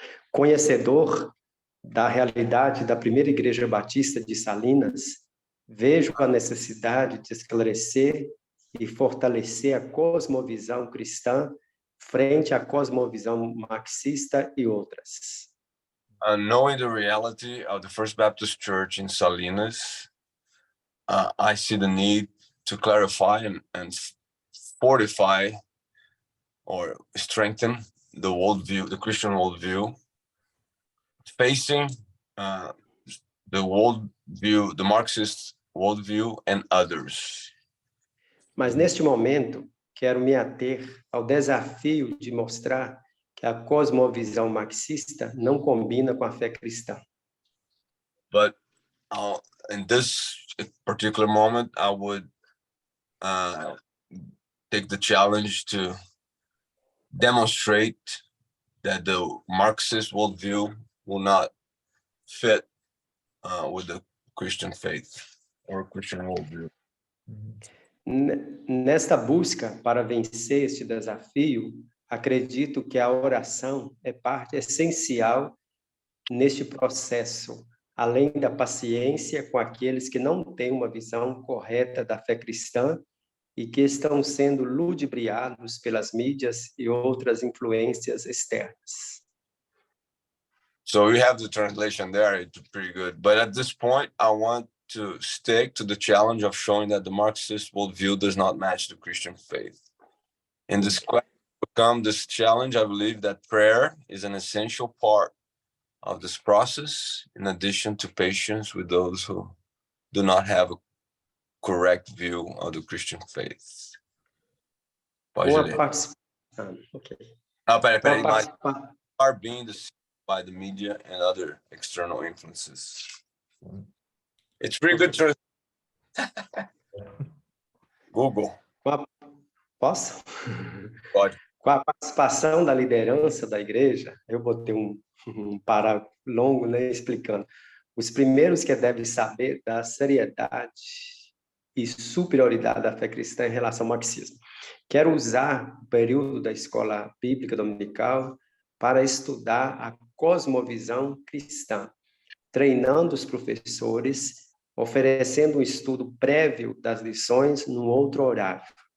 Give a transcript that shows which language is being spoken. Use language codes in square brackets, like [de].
[pt] Conhecedor da realidade da primeira igreja batista de Salinas, vejo a necessidade de esclarecer e fortalecer a cosmovisão cristã frente à cosmovisão marxista e outras. [en] Knowing the reality of the First Baptist Church in Salinas, I see the need to clarify and fortify or strengthen the worldview, the Christian worldview, facing the worldview, the Marxist worldview and others. [pt] Mas neste momento, quero me ater ao desafio de mostrar que a cosmovisão marxista não combina com a fé cristã. [en] But in this particular moment, I would take the challenge to demonstrate that the Marxist worldview will not fit with the Christian faith or Christian worldview. [pt] Nesta busca para vencer este desafio, acredito que a oração é parte essencial neste processo, além da paciência com aqueles que não têm uma visão correta da fé cristã e que estão sendo ludibriados pelas mídias e outras influências externas. [en] So you have the translation there, it's pretty good. But at this point, I want to stick to the challenge of showing that the Marxist worldview does not match the Christian faith. In this quest to overcome this challenge, I believe that prayer is an essential part of this process, in addition to patience with those who do not have a correct view of the Christian faith. [pt] Pode ler. [en] Okay. [pt] Peraí, mas [en] are being deceived by the media and other external influences. It's pretty good to Google. [pt] Posso? Pode. Com a participação da liderança da igreja, eu botei um parágrafo longo, né, explicando. Os primeiros que devem saber da seriedade e superioridade da fé cristã em relação ao marxismo. Quero usar o período da escola bíblica dominical para estudar a cosmovisão cristã, treinando os professores, oferecendo um estudo prévio das lições num outro horário.